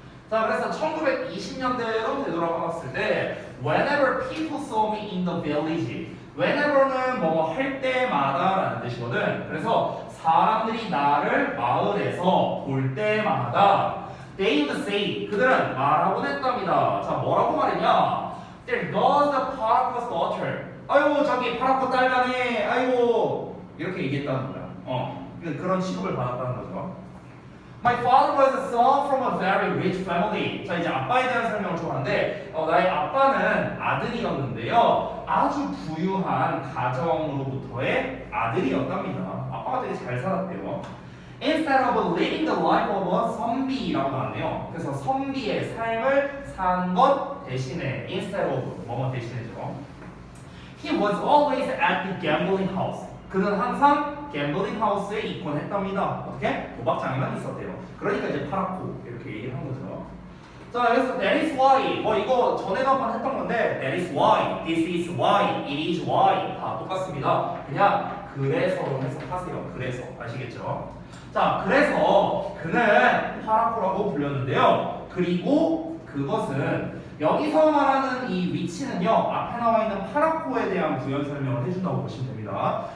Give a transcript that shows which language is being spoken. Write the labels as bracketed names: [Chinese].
[Korean] 자, 그래서 1920년대로 되돌아봤을 때 [English] whenever people saw me in the village [Korean] whenever는 뭐 할 때마다라는 뜻이거든. 그래서 사람들이 나를 마을에서 볼 때마다 [English] they would say [Korean] 그들은 말하곤 했답니다. 자, 뭐라고 말했냐? [English] There goes the Paraco's daughter. [Korean] 아이고 저기 파라코 딸가네. 아이고 이렇게 얘기했다는 거야. 그런 취급을 받았다는 거죠. [English] My father was a son from a very rich family. [Korean] 자, 이제 아빠에 대한 설명을 좋아하는데 나의 아빠는 아들이었는데요. 아주 부유한 가정으로부터의 아들이었답니다. 아빠가 되게 잘 살았대요. [English] Instead of living the life of a 선비라고 [Korean] 나왔네요. 그래서 선비의 삶을 산 것 대신에 instead of 뭐뭐 대신에죠. [English] He was always at the gambling house. [Korean] 그는 항상 갬블링 하우스에 입건했답니다. 어떻게? 도박장에만 있었대요. 그러니까 이제 파라코 이렇게 얘기를 한 거죠. 자, 그래서 [English] that is why 이거 전에도 한번 했던 건데 that is why, [Korean] this is why, it is why 다 똑같습니다. 그냥 그래서로 해석하세요. 그래서 아시겠죠? 자, 그래서 그는 파라코라고 불렸는데요. 그리고 그것은 여기서 말하는 이 위치는요, 앞에 나와 있는 파라코에 대한 부연 설명을 해준다고 보시면 됩니다.